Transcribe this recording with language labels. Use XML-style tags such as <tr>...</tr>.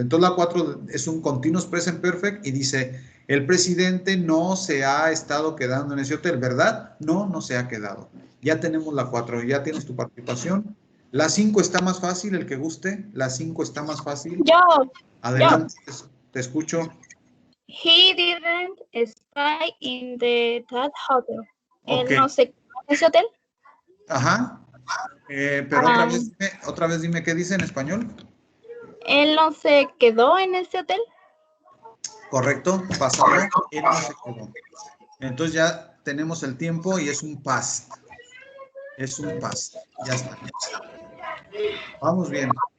<es>Entonces la 4 es un continuous present perfect y dice, el presidente no se ha estado quedando en ese hotel, ¿verdad? No, no se ha quedado. Ya tenemos la 4, ya tienes tu participación. La 5 está más fácil, el que guste. La 5 está más fácil. Yo. Adelante, te escucho.</es> <en>He didn't stay in that hotel. Ok.</en> <es>Él no se quedó en ese hotel. Ajá. Pero otra vez dime qué dice en español. Él no se quedó en ese hotel. Correcto, pasado, él no se quedó. Entonces ya tenemos el tiempo y es un past. Es un past. Ya está. Vamos bien.</es>